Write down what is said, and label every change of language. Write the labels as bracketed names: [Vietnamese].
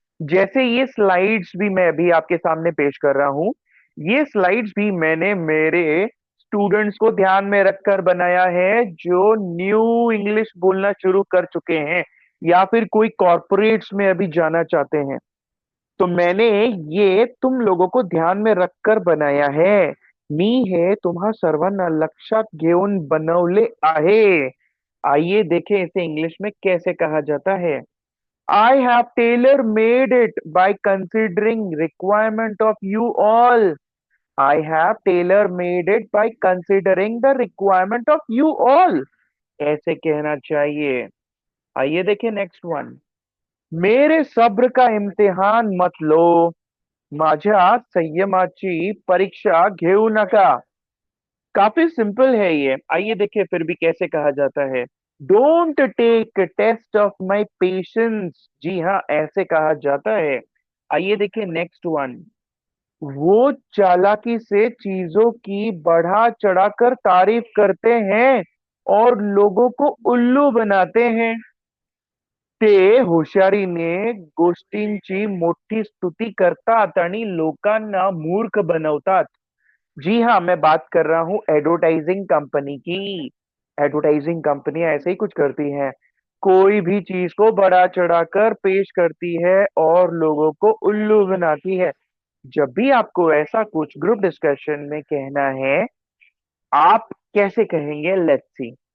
[Hindi] जैसे ये स्लाइड्स भी मैं अभी आपके सामने पेश कर रहा हूं, ये स्लाइड्स भी मैंने मेरे स्टूडेंट्स को ध्यान में रखकर बनाया है, जो न्यू इंग्लिश बोलना शुरू कर चुके हैं या फिर कोई कॉर्पोरेट्स में अभी जाना चाहते हैं। तो मैंने ये तुम लोगों को ध्यान में रखकर बनाया है। [Marathi] मी हे तुम्हा सर्वांना लक्षात घेऊन बनवले आहे। [Hindi] आइए देखें इसे इंग्लिश में कैसे कहा जाता है। [English] I have tailor made it by considering requirement of you all. I have tailor made it by considering the requirement of you all. [Hindi] ऐसे कहना चाहिए। आइए देखें [English] Next one. [Hindi] मेरे सब्र का इम्तिहान मत लो, [Marathi] माझ्या संयमाची परीक्षा घेऊ नका। [Hindi] काफी सिंपल है ये। आइए देखिए फिर भी कैसे कहा जाता है। [English] Don't take test of my patience. [Hindi] जी हाँ, ऐसे कहा जाता है। आइए देखिए [English] Next one. [Hindi] वो चालाकी से चीजों की बढ़ा चढ़ाकर तारीफ करते हैं और लोगों को उल्लू बनाते हैं। [Marathi] ते हुशारीने गोष्टींची मोठी स्तुती करतात आणि लोकांना मूर्ख बनवतात। [Hindi] जी हाँ, मैं बात कर रहा हूँ एडवर्टाइजिंग कंपनी की। एडवर्टाइजिंग कंपनियां ऐसे ही कुछ करती हैं। कोई भी चीज को बढ़ा चढ़ाकर पेश करती है और लोगों को उल्लू बनाती है। जब भी आपको ऐसा कुछ ग्रुप डिस्कशन में कहना है, आप कैसे कहेंगे, [English] Let's see.